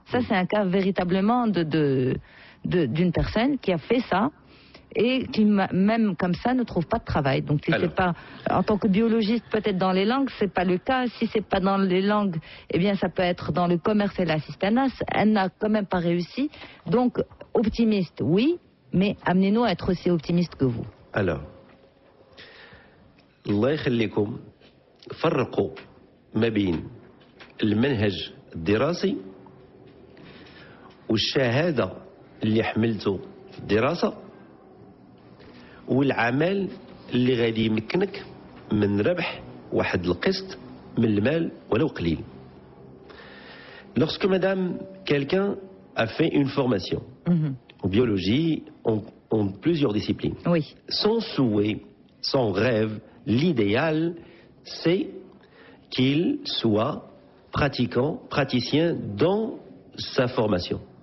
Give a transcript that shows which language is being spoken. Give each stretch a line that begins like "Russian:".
French: Ça, c'est un cas véritablement d'une personne qui a fait ça et qui, même comme ça, ne trouve pas de travail. Donc, si c'est pas, en tant que biologiste, peut-être dans les langues, c'est pas le cas. Si c'est pas dans les langues, eh bien, ça peut être dans le commerce et l'assistanat. Elle n'a quand même pas réussi. Donc, optimiste, oui, mais amenez-nous à être aussi optimiste que vous.
Arabic: Alors, الله يخليكم فرقوا ما بين المنهج الدراسي والشهادة اللي حملته في الدراسة والعمل اللي غادي يمكنك من ربح واحد القسط من المال ولو قليل.
French: Lorsque madame, quelqu'un a fait une formation en biologie, en plusieurs disciplines, oui. Son souhait, son rêve, l'idéal, c'est qu'il soit praticien dans sa formation.